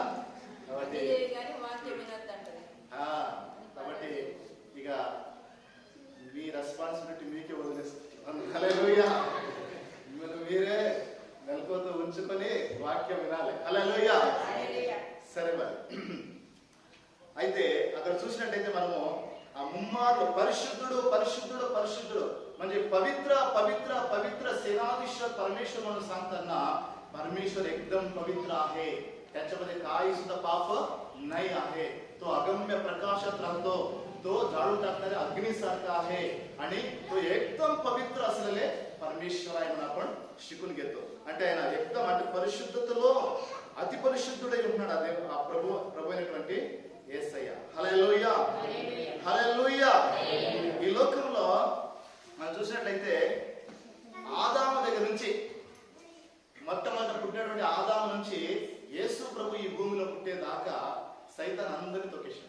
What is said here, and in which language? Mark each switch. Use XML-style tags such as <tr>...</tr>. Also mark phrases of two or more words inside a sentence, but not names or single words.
<te>కాబట్టి ఇక మీ రెస్పాన్సిబిలిటీ మీకే వదిలేస్తారు. హల్లెలూయా. మిమ్మల్ని మీరే నెలకొతూ ఉంచుకొని వాక్యం వినాలి. హల్లెలూయా. సరే మరి అయితే అక్కడ చూసినట్టయితే మనము ఆ ముమ్మార్లు పరిశుద్ధుడు పరిశుద్ధుడు పరిశుద్ధుడు</te> <mr>म्हणजे पवित्र पवित्र पवित्र सेनाधीश्वर परमेश्वर म्हणून सांगताना परमेश्वर एकदम पवित्र आहे. त्याच्यामध्ये काही सुद्धा पाप नाही आहे. तो अगम्य प्रकाशात राहतो, तो जाळून टाकणाऱ्या अग्नीसारखा आहे आणि तो एकदम पवित्र असलेले పరమేశ్వరాయ आपण शिकून घेतो</mr> <te>అంటే ఆయన</te> <mr>एकदम</mr> <te>అంటే పరిశుద్ధతలో అతి పరిశుద్ధుడై ఉన్నాడు అదే ఆ ప్రభు అయినటువంటి యేసయ్య. హల్లెలూయా హల్లెలూయా. ఈ లోకంలో మనం చూసినట్లయితే ఆదాము దగ్గర నుంచి మొట్టమొదట పుట్టినటువంటి ఆదాము నుంచి యేసు ప్రభు ఈ భూమిలో పుట్టేదాకా సైతాన్ అందరినీ తొక్కేశాడు.</te>